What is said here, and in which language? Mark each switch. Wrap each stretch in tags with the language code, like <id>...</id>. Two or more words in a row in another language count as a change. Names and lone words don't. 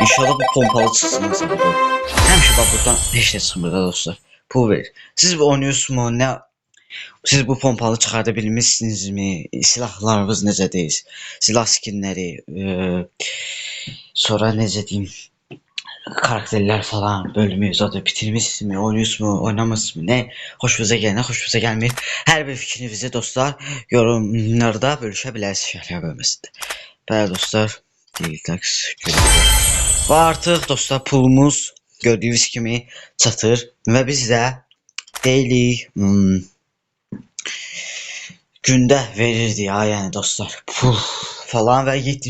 <az>İnşallah bu pompalı çıxsın mesela. Həmişə bax buradan heç nə çıxmır da dostlar. Pul verir.</az> <tr>Siz bu oynuyorsunuz mu?</tr> <az>Siz bu pompalı çıxarda bilmişsinizmi? Silahlarınız necədir? Silah skinləri, sonra necə deyim?</az> <tr>Karakterler falan bölümü zaten bitirmişsiniz mi, oynuyorsunuz mu, oynamışsınız mı, ne hoşunuza gelir, ne hoşunuza gelmir, her bir fikrinizi dostlar yorumlarda bölüşebilirsiniz</tr> <az>şərhlər bölməsində.</az> <tr>Bəli dostlar, ve artık dostlar pulumuz gördüğünüz gibi çatır ve biz de daily günde verirdi ya yani dostlar pul falan ve 7.</tr>